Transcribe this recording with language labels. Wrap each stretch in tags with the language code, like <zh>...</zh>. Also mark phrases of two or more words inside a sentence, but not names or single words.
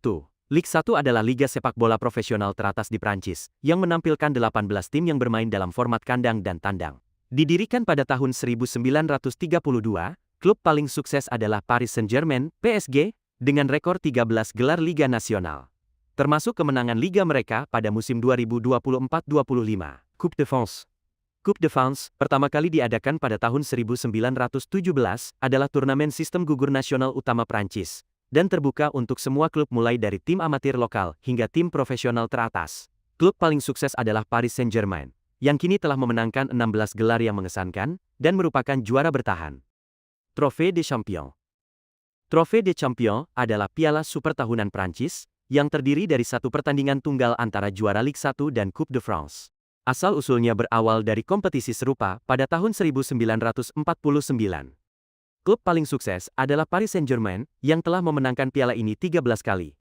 <id>Ligue 1 adalah liga sepak bola profesional teratas di Prancis, yang menampilkan 18 tim yang bermain dalam format kandang dan tandang. Didirikan pada tahun 1932, klub paling sukses adalah Paris Saint-Germain, PSG, dengan rekor 13 gelar Liga Nasional. termasuk kemenangan liga mereka pada musim 2024-25. Coupe de France. Coupe de France, pertama kali diadakan pada tahun 1917, adalah turnamen sistem gugur nasional utama Prancis, dan terbuka untuk semua klub mulai dari tim amatir lokal hingga tim profesional teratas. Klub paling sukses adalah Paris Saint-Germain, yang kini telah memenangkan 16 gelar yang mengesankan, dan merupakan juara bertahan. Trophée des Champions. Trophée des Champions adalah piala super tahunan Prancis, yang terdiri dari satu pertandingan tunggal antara juara Ligue 1 dan Coupe de France. Asal-usulnya berawal dari kompetisi serupa pada tahun 1949. Klub paling sukses adalah Paris Saint-Germain, yang telah memenangkan piala ini 13 kali.</id>